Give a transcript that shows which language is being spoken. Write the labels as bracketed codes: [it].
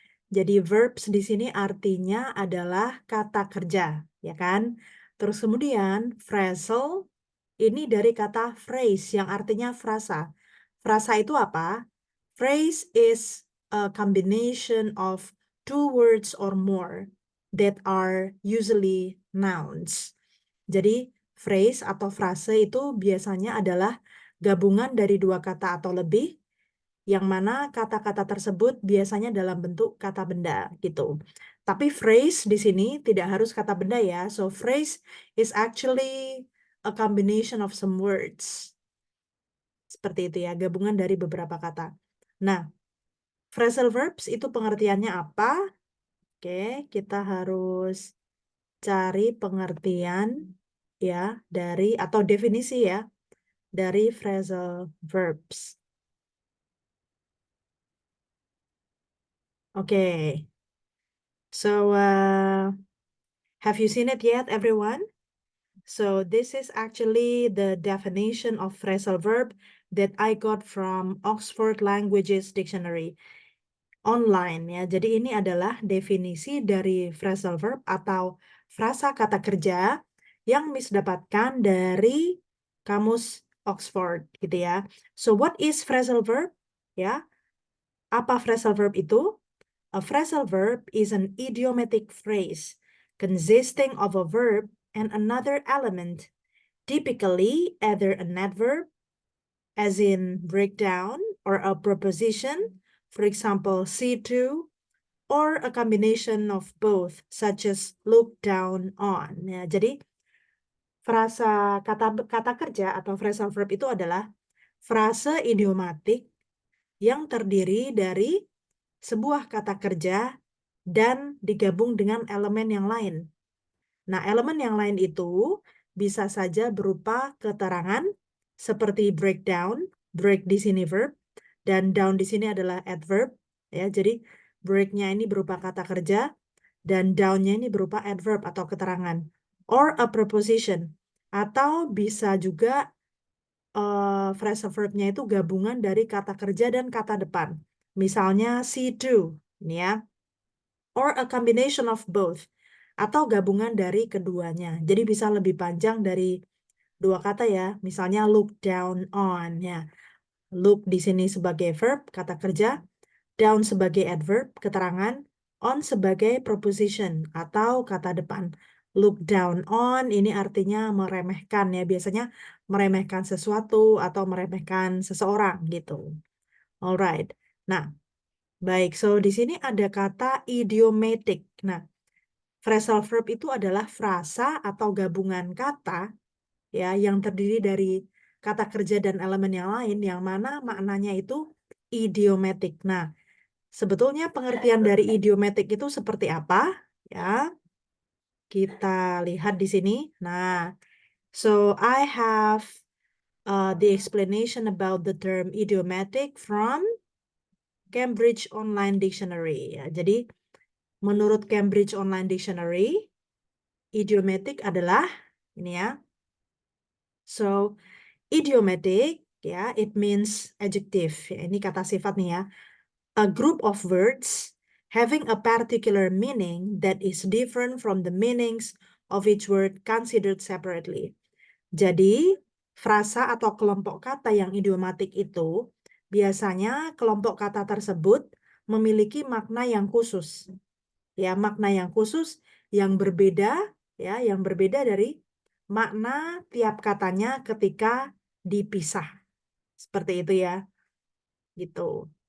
[id] Jadi verbs di sini artinya adalah kata kerja, ya kan? Terus kemudian phrasal ini dari kata phrase yang artinya frasa. Frasa itu apa? [en] Phrase is a combination of two words or more that are usually nouns. [id] Jadi phrase atau frase itu biasanya adalah gabungan dari dua kata atau lebih, yang mana kata-kata tersebut biasanya dalam bentuk kata benda gitu. Tapi phrase di sini tidak harus kata benda ya. [en] So phrase is actually a combination of some words. [id] Seperti itu ya, gabungan dari beberapa kata. Nah, phrasal verbs itu pengertiannya apa? Oke, kita harus cari pengertian ya dari atau definisi ya dari phrasal verbs. Oke. [en] So have you seen it yet, everyone? So this is actually the definition of phrasal verb that I got from Oxford Languages Dictionary online ya. [id] Jadi ini adalah definisi dari phrasal verb atau frasa kata kerja yang Miss dapatkan dari kamus Oxford gitu ya. [en] So what is phrasal verb? [id] Ya, apa phrasal verb itu? [en] A phrasal verb is an idiomatic phrase consisting of a verb and another element, typically either an adverb, as in break down, or a preposition, for example, see to, or a combination of both, such as look down on. [id] Ya, jadi frasa kata kerja atau phrasal verb itu adalah frase idiomatik yang terdiri dari sebuah kata kerja dan digabung dengan elemen yang lain. Nah, elemen yang lain itu bisa saja berupa keterangan seperti breakdown, break di sini verb, dan down di sini adalah adverb. Ya, jadi break-nya ini berupa kata kerja, dan down-nya ini berupa adverb atau keterangan. [en] Or a preposition. [id] Atau bisa juga phrasal verb-nya itu gabungan dari kata kerja dan kata depan. Misalnya see to, ini ya. [en] Or a combination of both. [id] Atau gabungan dari keduanya. Jadi bisa lebih panjang dari dua kata ya. Misalnya look down on ya. Look di sini sebagai verb, kata kerja. Down sebagai adverb, keterangan. On sebagai preposition atau kata depan. Look down on ini artinya meremehkan ya. Biasanya meremehkan sesuatu atau meremehkan seseorang gitu. Alright. Nah, baik. So di sini ada kata idiomatic. Nah, phrasal verb itu adalah frasa atau gabungan kata ya yang terdiri dari kata kerja dan elemen yang lain yang mana maknanya itu idiomatic. Nah, sebetulnya pengertian dari idiomatic itu seperti apa? Ya, kita lihat di sini. [en] Nah, so I have the explanation about the term idiomatic from Cambridge Online Dictionary. [id] Ya, jadi menurut Cambridge Online Dictionary, idiomatic adalah ini ya. [en] So, idiomatic ya, it means adjective. [id] Ya, ini kata sifat nih ya. [en] A group of words having a particular meaning that is different from the meanings of each word considered separately. [id] Jadi, frasa atau kelompok kata yang idiomatik itu biasanya kelompok kata tersebut memiliki makna yang khusus. Ya, makna yang khusus yang berbeda ya, yang berbeda dari makna tiap katanya ketika dipisah. Seperti itu ya. Gitu.